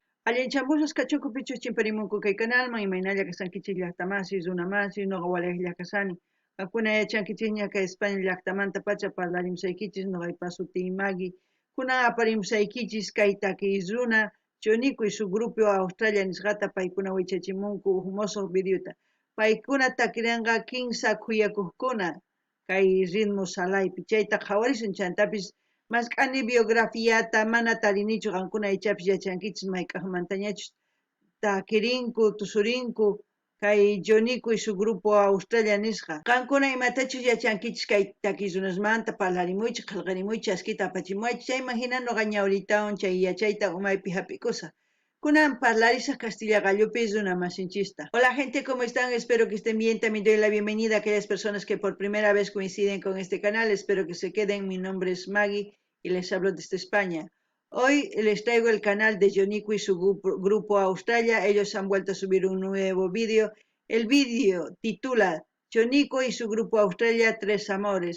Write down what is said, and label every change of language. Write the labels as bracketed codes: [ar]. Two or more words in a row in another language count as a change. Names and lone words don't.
[qu] Allinchamusas kachuku pichus chimparimunku kay kanalman imaynalla kasankichis llaqtamasis runamasis noqa walayuqlla kasani kankuna yachankichis ña España llaqtamanta pacha parlarimsaykichis noqaypa sutin Magui kunan aparimsaykichis kay takiy runa chunikuy su grupo Australia nisqata paykuna wichachimunku musuq videota paykuna takirinqa kinsa kuyakuqkuna kay ritmo salaypi chayta qhawarisun chantapis mas k'ani biografiata mana tarinichu qankuna aychapis yachankichis mayk'aqmantañachus takirinku tusurinku kay Joniku y su grupo Australia nisqa qankuna imatachus yachankichis kay takiy runasmanta parlarimuychis qillqarimuychis chaskita apachimuwaychis chayman hina noqa ñawritawan chay yachayta umaypi hap'ikusa kunan parlarisaq Castilla Gallupis runa masinchista. [es] Hola gente, ¿cómo están? Espero que estén bien. También doy la bienvenida a aquellas personas que por primera vez coinciden con este canal. Espero que se queden. Mi nombre es Maggie y les hablo desde España. Hoy les traigo el canal de Jonico y su grupo Australia. Ellos han vuelto a subir un nuevo vídeo. El vídeo titula Jonico y su grupo Australia Tres Amores.